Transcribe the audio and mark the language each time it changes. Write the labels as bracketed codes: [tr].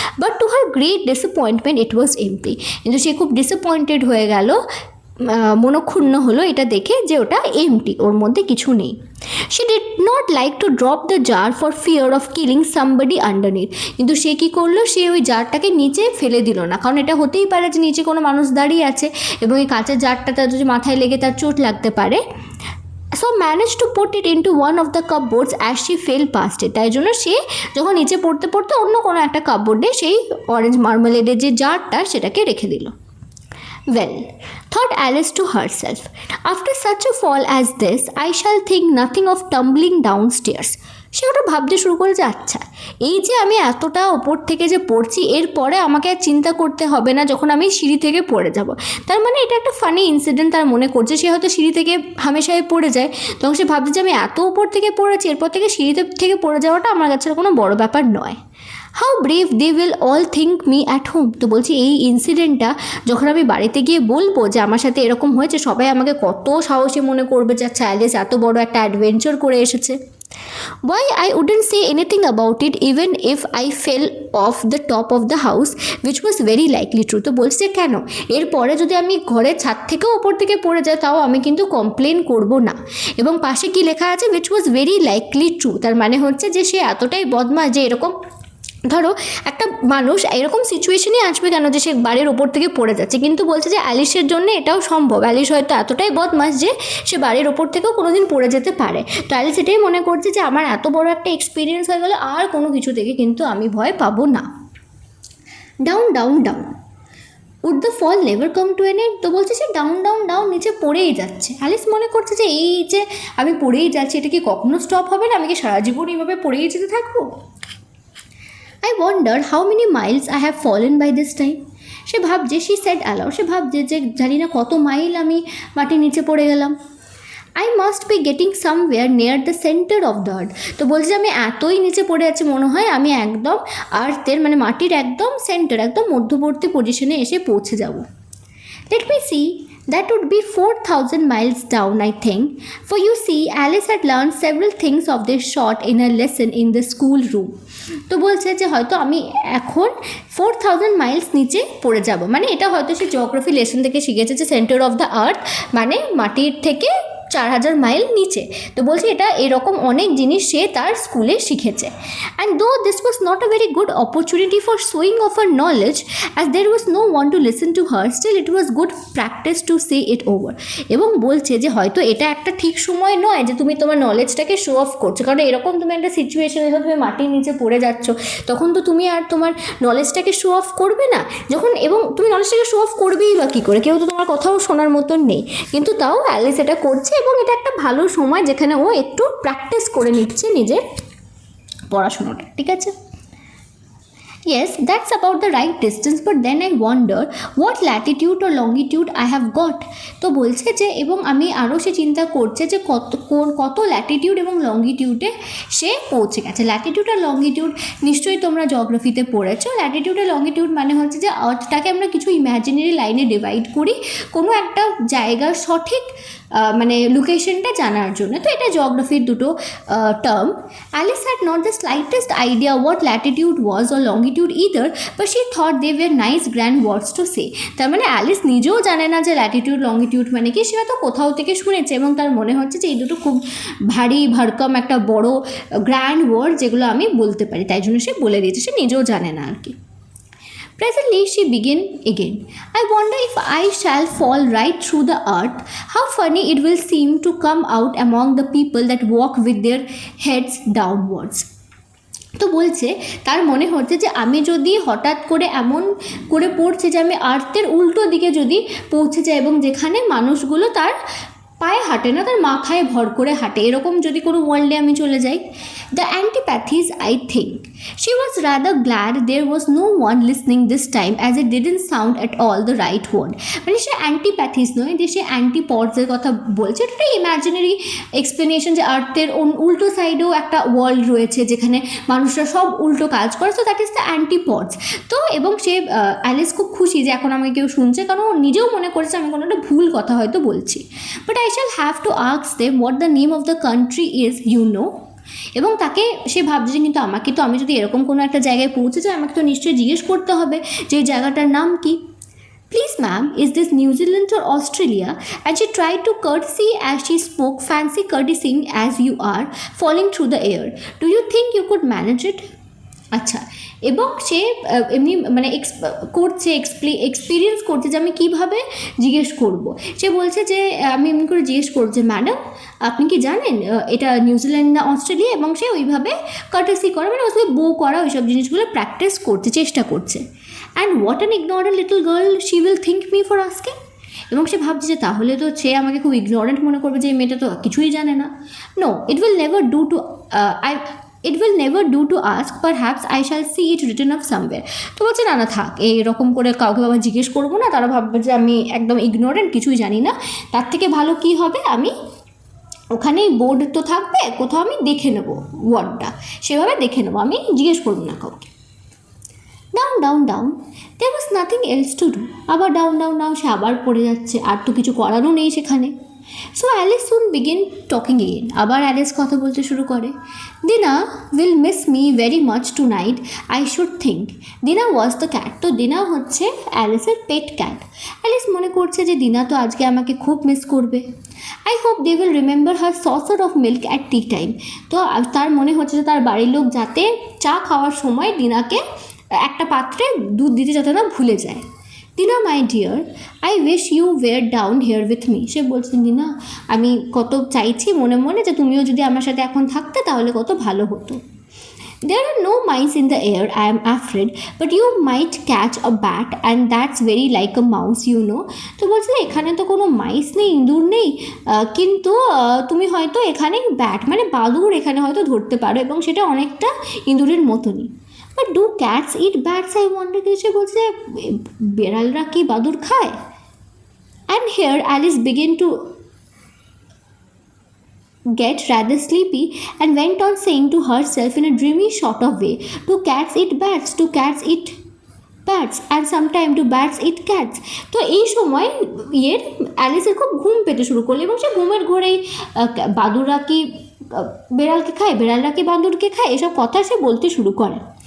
[en] But to her great disappointment it was empty. [bn] কিন্তু সে খুব disappointed হয়ে গেল, মনক্ষুণ্ণ হলো এটা দেখে যে ওটা এমটি, ওর মধ্যে কিছু নেই। [en] She did not like to drop the jar for fear of killing somebody underneath. [bn] কিন্তু সে কী করলো, সে ওই জারটাকে নিচে ফেলে দিল না, কারণ এটা হতেই পারে যে নিচে কোনো মানুষ দাঁড়িয়ে আছে এবং এই কাঁচের জারটা তার যদি মাথায় লেগে তার চোট লাগতে পারে। [en] So managed to put it into one of the cupboards as she fell past it. [bn] তাই জন্য সে যখন নিচে পড়তে পড়তে অন্য কোনো একটা কাপবোর্ডে সেই অরেঞ্জ মার্মালেডের যে জারটা সেটাকে রেখে দিল। [en] Well, thought Alice to herself, after such a fall as this, I shall think nothing of tumbling downstairs. [bn] সে ওটা ভাবতে শুরু করে যে আচ্ছা, এই যে আমি এতটা ওপর থেকে যে পড়ছি, এরপরে আমাকে আর চিন্তা করতে হবে না যখন আমি সিঁড়ি থেকে পড়ে যাব। তার মানে এটা একটা ফানি ইনসিডেন্ট তার মনে করছে। সে হয়তো সিঁড়ি থেকে হামেশাই পড়ে যায়, তখন সে ভাবছে যে আমি এত উপর থেকে পড়েছি, এরপর থেকে সিঁড়িতে থেকে পড়ে যাওয়াটা আমার কাছে কোনো বড় ব্যাপার নয়। [en] How brave they will all think me at home. [bn] তো বলছি এই ইনসিডেন্টটা যখন আমি বাড়িতে গিয়ে বলবো যে আমার সাথে এরকম হয়েছে, সবাই আমাকে কত সাহসী মনে করবে যে আচ্ছা অ্যালিস এত বড় একটা অ্যাডভেঞ্চার করে এসেছে। [en] Why I wouldn't say anything about it even if I fell off the top of the house, which was very likely true. [bn] তো বলছে কেন, এরপরে যদি আমি ঘরের ছাদ থেকেও ওপর থেকে পড়ে যাই তাও আমি কিন্তু কমপ্লেন করব না। এবং পাশে কি লেখা আছে, [en] which was very likely true, [bn] তার মানে হচ্ছে যে সে এতটাই বদমাশ যে এরকম, ধরো একটা মানুষ এরকম সিচুয়েশনই আসবে কেন যে সে বাড়ির ওপর থেকে পড়ে যাচ্ছে, কিন্তু বলছে যে অ্যালিসের জন্য এটাও সম্ভব। অ্যালিস হয়তো এতটাই বদমাশ যে সে বাড়ির ওপর থেকেও কোনো দিন পড়ে যেতে পারে। তো অ্যালিস এটাই মনে করছে যে আমার এত বড় একটা এক্সপিরিয়েন্স হয়ে গেলে আর কোনো কিছু থেকে কিন্তু আমি ভয় পাবো না। [en] Down down down, would the fall never come to an end. [bn] তো বলছে সে ডাউন ডাউন ডাউন নিচে পড়েই যাচ্ছে। অ্যালিস মনে করছে যে এই যে আমি পড়েই যাচ্ছি, এটা কি কখনো স্টপ হবে না, আমি কি সারা জীবন এইভাবে পড়েই যেতে থাকবো। [en] I wonder how many miles I have fallen by this time. [bn] সে ভাবছে, [en] she said aloud, [bn] সে ভাবছে যে জানি না কত মাইল আমি মাটির নিচে পড়ে গেলাম। [en] I must be getting somewhere near the center of the earth. [bn] তো বলছে আমি এতই নিচে পড়ে যাচ্ছি, মনে হয় আমি একদম আর্থের মানে মাটির একদম সেন্টার, একদম মধ্যবর্তী পজিশনে এসে পৌঁছে যাব। [en] Let me see. That would be 4,000 miles down, I think. For you see, Alice had learned several things of this sort in a lesson in the school room. [bn] তো বলছে যে হয়তো আমি এখন 4,000 মাইলস নিচে পড়ে যাব, মানে এটা হয়তো সে জিওগ্রাফি লেসন থেকে শিখেছে যে সেন্টার অফ দ্য আর্থ মানে মাটির থেকে 4,000 মাইল নিচে। তো বলছে এটা এরকম অনেক জিনিস সে তার স্কুলে শিখেছে। [en] And though this was not a very good opportunity for showing off her knowledge as there was no one to listen to her, still it was good practice to say it over. [bn] এবং বলছে যে হয়তো এটা একটা ঠিক সময় নয় যে তুমি তোমার নলেজটাকে শো অফ করছো, কারণ এরকম তুমি একটা সিচুয়েশনে যখন তুমি মাটির নিচে পড়ে যাচ্ছ তখন তো তুমি আর তোমার নলেজটাকে শো অফ করবে না যখন, এবং তুমি নলেজটাকে শো অফ করবেই বা কী করে, কেউ তো তোমার কথাও শোনার মতন নেই। কিন্তু তাও অ্যালিস এটা করছে এবং এটা একটা ভালো সময় যেখানে ও একটু প্র্যাকটিস করে নিচ্ছে নিজের পড়াশোনাটা, ঠিক আছে। [en] Yes, that's about the right distance, but then I wonder what latitude or longitude I have got. [bn] তো বলছে যে এবং আমি আরও সে চিন্তা করছে যে কত ল্যাটিটিউড এবং লঙ্গিটিউডে সে পৌঁছে গেছে। ল্যাটিটিউড আর লঙ্গিটিউড নিশ্চয়ই তোমরা জিওগ্রাফিতে পড়েছো। ল্যাটিটিউড আর লঙ্গিটিউড মানে হচ্ছে যে আর্থটাকে আমরা কিছু ইম্যাজিনারি লাইনে ডিভাইড করি কোনো একটা জায়গার সঠিক মানে লোকেশনটা জানার জন্য। তো এটা জিওগ্রাফির দুটো term. [en] Alice had not the slightest idea what latitude was or longitude either, but she thought they were nice grand words to say. [bn] তার মানে অ্যালিস নিজেও জানে না যে ল্যাটিটিউড লঙ্গিটিউড মানে কি, সে হয়তো কোথাও থেকে শুনেছে এবং তার মনে হচ্ছে যে এই দুটো খুব ভারী ভারকম একটা বড় গ্র্যান্ড ওয়ার্ড যেগুলো আমি বলতে পারি, তাই জন্য সে বলে দিয়েছে, সে নিজেও জানে না আর কি। [en] Presently she began again. I wonder if I shall fall right through the earth, how funny it will seem to come out among the people that walk with their heads downwards. [bn] তো বলছে তার মনে হচ্ছে যে আমি যদি হঠাৎ করে এমন করে পড়ছে যে আমি আর্থের উল্টো দিকে যদি পৌঁছে যাই এবং যেখানে মানুষগুলো তার পায়ে হাঁটে না, তার মাথায় ভর করে হাঁটে, এরকম যদি কোনো ওয়ার্ল্ডে আমি চলে যাই। [en] The antipathies I think she was rather glad there was no one listening this time as it didn't sound at all the right word. [bn] মানে সে অ্যান্টিপ্যাথিস নয়, যে সে অ্যান্টিপডসের কথা বলছে, এটা একটা ইম্যাজিনারি এক্সপ্লেনেশন যে আর্থের উল্টো সাইডেও একটা ওয়ার্ল্ড রয়েছে যেখানে মানুষরা সব উল্টো কাজ করে, [en] So that is the antipodes. [bn] তো এবং সে অ্যালিস খুব খুশি যে এখন আমাকে কেউ শুনছে, কারণ ও নিজেও মনে করেছে আমি কোনো একটা ভুল কথা হয়তো বলছি। [en] But I shall have to ask them what the name of the country is, you know. [bn] এবং তাকে সে ভাবছে যে কিন্তু আমাকে তো, আমি যদি এরকম কোনো একটা জায়গায় পৌঁছে যাই, আমাকে তো নিশ্চয়ই জিজ্ঞেস করতে হবে যে এই জায়গাটার নাম কি। [en] Please ma'am, is this New Zealand or Australia? And she tried to courtesy as she spoke, fancy courtesying as you are, falling through the air. Do you think you could manage it? [bn] আচ্ছা, এবং সে এমনি মানে করছে, experience করছে যে আমি কীভাবে জিজ্ঞেস করব। সে বলছে যে আমি এমনি করে জিজ্ঞেস করব যে ম্যাডাম আপনি কি জানেন এটা নিউজিল্যান্ড না অস্ট্রেলিয়া, এবং সে ওইভাবে কার্টেসি করা, মানে ওই বো করা, ওইসব জিনিসগুলো প্র্যাকটিস করছে, চেষ্টা করছে। [en] And what an ignorant little girl she will think me for asking. [bn] এবং সে ভাবছে যে তাহলে তো সে আমাকে খুব ইগনোরেন্ট মনে করবে, যে এই মেয়েটা তো কিছুই জানে না। [en] No, it will never do to It will never do to ask, perhaps I shall see it written up somewhere. [bn] তো বলছে না না থাক, এইরকম করে কাউকে বাবা জিজ্ঞেস করবো না, তারা ভাববে যে আমি একদম ইগনোরেন্ট, কিছুই জানি না। তার থেকে ভালো কি হবে, আমি ওখানেই বোর্ড তো থাকবে, কোথাও আমি দেখে নেবো ওয়ার্ডটা, সেভাবে দেখে নেবো, আমি জিজ্ঞেস করবো না কাউকে। [en] Down down down, there was nothing else to do. [bn] আবার ডাউন ডাউন ডাউন, সে আবার পড়ে যাচ্ছে, আর তো কিছু করারও নেই সেখানে। [en] So Alice soon begin talking again. [bn] আবার অ্যালিস কথা বলতে শুরু করে। [en] Dinah will miss me very much tonight, I should think. Dinah was the cat. [bn] তো দিনা হচ্ছে অ্যালিসের পেট ক্যাট। অ্যালিস মনে করছে যে দিনা তো আজকে আমাকে খুব মিস করবে। [en] I hope they will remember her saucer of milk at tea time. [bn] তো তার মনে হচ্ছে যে তার বাড়ির লোক যাতে চা খাওয়ার সময় দিনাকে একটা পাত্রে দুধ দিতে যাতে না ভুলে যায়। [en] Dinah my dear, I wish you were down here with me. [bn] সে বলছেন দিনা আমি কত চাইছি মনে মনে যে তুমিও যদি আমার সাথে এখন থাকতে তাহলে কত ভালো হতো। [en] There are no mice in the air, I am afraid, but you might catch a bat and that's very like a mouse, you know. [bn] তো বলছে এখানে তো কোনো মাইস নেই, ইঁদুর নেই, কিন্তু তুমি হয়তো এখানে ব্যাট মানে বাদুড় এখানে হয়তো ধরতে পারো, এবং সেটা অনেকটা ইঁদুরের মতনই। [en] But do cats eat bats, I wonder. [bn] সে বলছে বেড়ালরা কি বাদুড় খায়? [en] And here Alice begin to get rather sleepy and went on saying to herself in a dreamy sort of way, do cats eat bats, do cats eat bats, and sometime do bats eat cats. [bn] তো এই সময় অ্যালিসের খুব ঘুম পেতে শুরু করলো, এবং সে ঘুমের ঘোরেই বাদুড়রা কি বেড়ালকে খায়, বেড়ালরা কি বাদুড়কে খায়, এসব কথা সে বলতে শুরু করে।